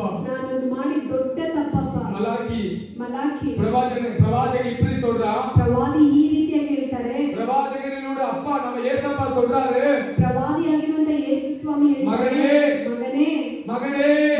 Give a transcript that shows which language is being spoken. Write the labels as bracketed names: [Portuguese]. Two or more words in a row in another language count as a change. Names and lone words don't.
[Kannada] ನಾನು ಮಾಡಿ ದೊಡ್ಡ ತಪ್ಪಪ್ಪ. ಮಲಾಕಿ [Tamil] பிரவாசகன் இப்படி சொல்றா, [Kannada] ಪ್ರವಾದಿ ಈ ರೀತಿಯಾಗಿ ಹೇಳ್ತಾರೆ, [Tamil] பிரவாசகனோட அப்பா நம்ம ஏசப்பா சொல்றாரு, [Kannada] ಪ್ರವಾದಿಯಾಗಿರುವಂತ ಯೇಸು ಸ್ವಾಮಿ ಹೇಳ್ತಾರೆ, [Tamil] மகனே [Kannada] ಮಗನೇ [Tamil] மகனே